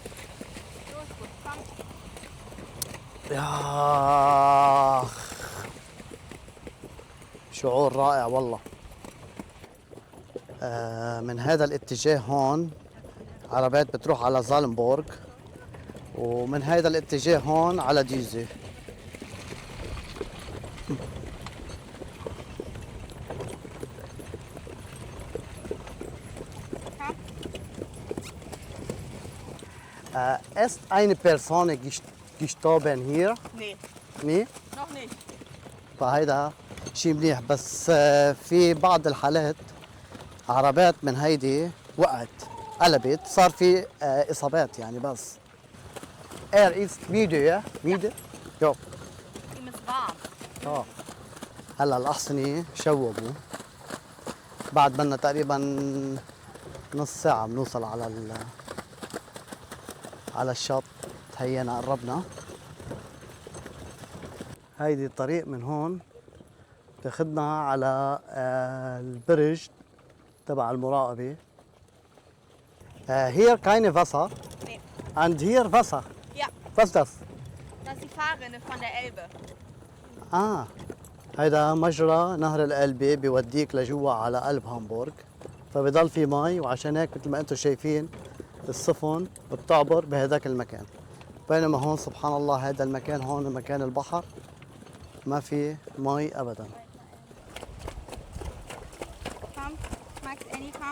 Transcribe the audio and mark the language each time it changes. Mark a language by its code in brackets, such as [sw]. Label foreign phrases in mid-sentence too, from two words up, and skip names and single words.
[ar] يا شعور رائع والله. من هذا الاتجاه هون عربات بتروح على زالنبورغ، ومن هذا الاتجاه هون على ديزي. [de] Ist eine Person gestorben hier? Nee, Nee? noch nicht. [ar] فهيدا شيء منيح، بس في بعض الحالات عربات من هيدي وقعت قلبت، صار في اصابات يعني. بس اير ايست ميديا ميديا يو. [de] Ihm ist warm. [ar] اه هلا الاحصنه شوبوا، بعد بدنا تقريبا نص ساعه بنوصل على الشط. هينا قربنا. هيدي الطريق من هون تاخدنا على البرج تبع المراقبة. [de] Hier keine Wasser Nee. [en] and here Wasser. [de] Ja, Was ist das? das ist die Fahrrinne von der Elbe. [ar] هيدا مجرى نهر الألبة بيوديك لجوا على قلب هامبورغ، فبضل في مي، وعشان هيك مثل ما انتم شايفين السفن بتعبر بهداك المكان. بينما هون سبحان الله هذا المكان هون مكان البحر ما في مي ابدا. [de] Komm, Max, Annie, komm.